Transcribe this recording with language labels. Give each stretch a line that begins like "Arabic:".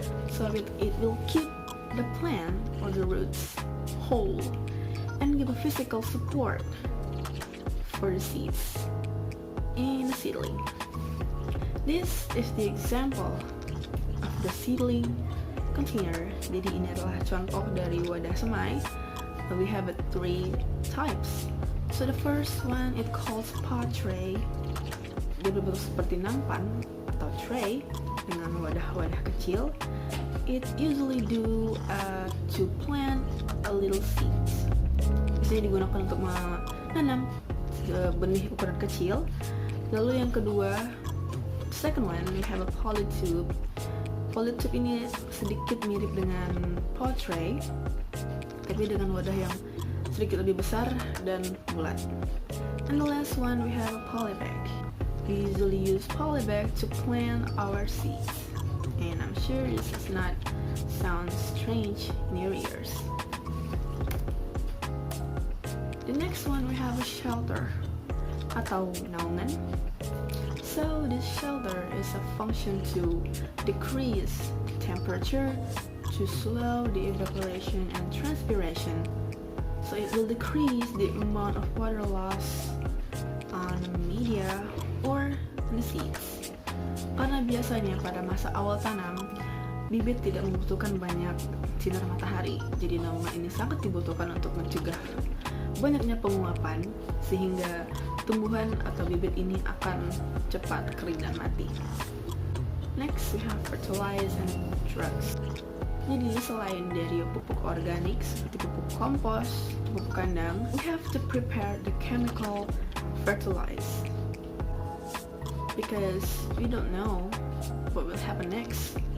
English: So it will keep the plant or the roots whole and give a physical support for the seeds in the seedling. This is the example of the seedling container.
Indonesian: Jadi ini adalah contoh dari wadah semai.
English: We have three types. So the first one it calls pot tray.
Indonesian: Dia berbentuk seperti nampan atau tray dengan wadah-wadah kecil.
English: It usually do to plant a little seeds.
Indonesian: Biasanya digunakan untuk menanam benih ukuran kecil. Lalu yang kedua,
English: second one, we have a polytube.
Indonesian: Polytube ini sedikit mirip dengan pot tray, tapi dengan wadah yang sedikit lebih besar dan bulat.
English: And the last one, we have a polybag. We usually use polybag to plant our seeds. And I'm sure this is not sound strange in your ears. The next one we have a shelter
Indonesian: atau naungan.
English: So this shelter is a function to decrease the temperature, to slow the evaporation and transpiration. So it will decrease the amount of water loss on the media or on the seeds.
Indonesian: Karena biasanya pada masa awal tanam, bibit tidak membutuhkan banyak sinar matahari. Jadi naungan ini sangat dibutuhkan untuk mencegah banyaknya penguapan sehingga tumbuhan atau bibit ini akan cepat kering dan mati.
English: Next we have fertilizer and drugs.
Indonesian: Jadi selain dari pupuk organik seperti pupuk kompos, pupuk kandang,
English: we have to prepare the chemical fertilizer because we don't know what will happen next.